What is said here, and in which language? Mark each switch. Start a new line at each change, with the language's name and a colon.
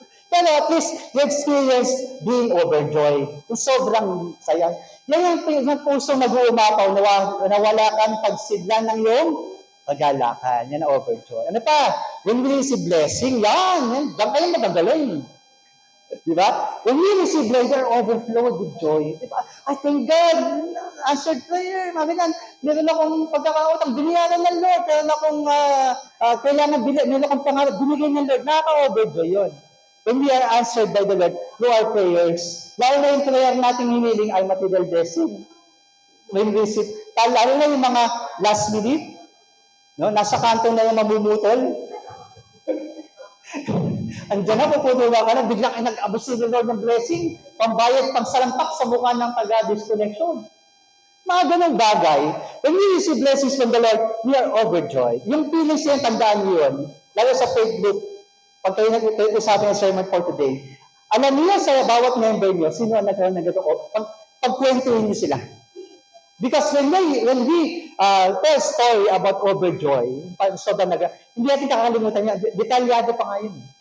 English: Pero at least, you experience being overjoyed.
Filipino: Yung sobrang sayang. Yan yung pusong nag-uumapaw na wala kang pagsidlan ng iyong pagalakan. Yan ang overjoy. Ano pa?
English: When we receive blessing,
Filipino: yan. Diyan kayo magagaling. Diba?
English: When we receive blessing, they're overflowed with joy.
Filipino: Diba?
English: I thank God. Answered prayer.
Filipino: Meron akong pagkakautang. Biniyaran ng Lord. Meron akong meron akong pangarap. Binigay ng Lord. Nakaka-overjoy yun.
English: When we are answered by the Lord through our prayers,
Filipino: lalo na yung prayer nating hiniling ay material blessing.
English: When we receive,
Filipino: lalo na yung mga last minute, no? Nasa kanto na yung mamumutol. Andiyan na, puputuwa ka na, biglang nag-abos si Lord ng blessing, pambayad, pangsalampak sa mukha ng taga-disconnection. Mga ganong bagay.
English: When we receive blessings from the Lord, we are overjoyed.
Filipino: Yung feelings yan, tandaan niyo yun. Lalo sa faith group, pag kayo nag-usapan ng sermon for today, alam niyo sa bawat member niyo, sino ang nagkaroon ng gano'n, pagkwentuhin niyo sila.
English: Because when we tell story about overjoy,
Filipino: hindi natin kakalimutan niya, detalyado pa nga yun.